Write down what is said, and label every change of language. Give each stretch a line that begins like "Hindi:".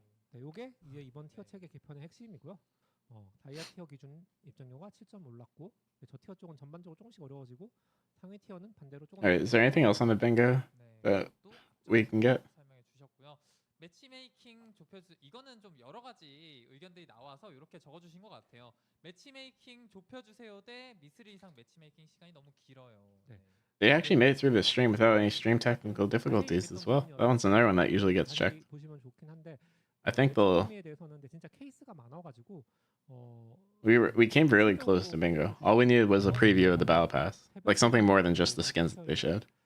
Korean: 네, 요게 이제 이번 티어 체계 개편의 핵심이고요. 다이아 티어 기준 입장료가 7점 올랐고 저 티어 쪽은 전반적으로 조금씩 어려워지고 상위 티어는 반대로 조금.
English: Alright, is there anything else on the bingo that we can get?
Korean: 설명해 주셨고요. 매치메이킹 좁혀주 이거는 좀 여러 가지 의견들이 나와서 이렇게 적어주신 것 같아요. 매치메이킹 좁혀주세요 대 미스릴 이상 매치메이킹 시간이 너무 길어요. 네.
English: They actually made it through the stream without any stream technical difficulties as well. That one's another one that usually gets checked.
Korean: 보시면 좋긴 한데
English: I think they'll.
Korean: 매치메이킹에 대해서는 근데 진짜 케이스가 많아가지고
English: We came really close to bingo. All we needed was a preview of the battle pass, like something more than just the skins that they showed.